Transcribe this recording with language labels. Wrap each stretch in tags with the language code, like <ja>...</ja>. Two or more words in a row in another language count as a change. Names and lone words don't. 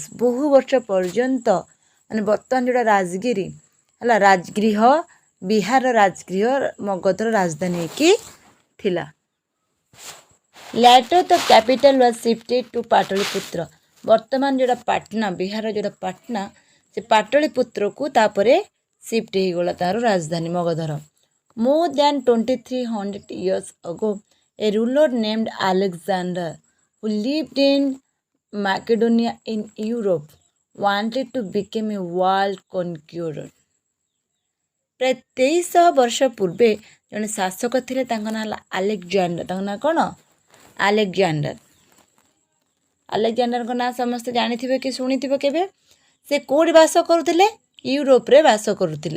<or>ବହୁ ବର୍ଷ ପର୍ଯ୍ୟନ୍ତ ମାନେ ବର୍ତ୍ତମାନ ଯେଉଁଟା ରାଜଗିରି ହେଲା, ରାଜଗୃହ ବିହାରର ରାଜଗୃହ ମଗଧର ରାଜଧାନୀ ହେଇକି ଥିଲା।</or> <en>Later the capital was shifted to Pataliputra.</en> <or>ବର୍ତ୍ତମାନ ଯେଉଁଟା ପାଟନା, ବିହାରର ଯେଉଁଟା ପାଟନା, ସେ ପାଟଳିପୁତ୍ରକୁ ତାପରେ ସିଫ୍ଟ ହେଇଗଲା ତାର ରାଜଧାନୀ ମଗଧର।</or> <en>more than 2300 years ago a ruler named Alexander who lived in Macedonia in Europe wanted to become a world conqueror.</en> <or>ପ୍ରାୟ 2300 ବର୍ଷ ପୂର୍ବେ ଜଣେ ଶାସକ ଥିଲେ, ତାଙ୍କ ନାଁ ହେଲା ଆଲେକ୍ଜାଣ୍ଡର। ତାଙ୍କ ନାଁ କ'ଣ? ଆଲେକ୍ଜାଣ୍ଡର। ଆଲେକ୍ଜାଣ୍ଡରଙ୍କ ନାଁ ସମସ୍ତେ ଜାଣିଥିବେ କି ଶୁଣିଥିବେ କେବେ। ସେ କେଉଁଠି ବାସ କରୁଥିଲେ? ୟୁରୋପରେ ବାସ କରୁଥିଲେ।</or>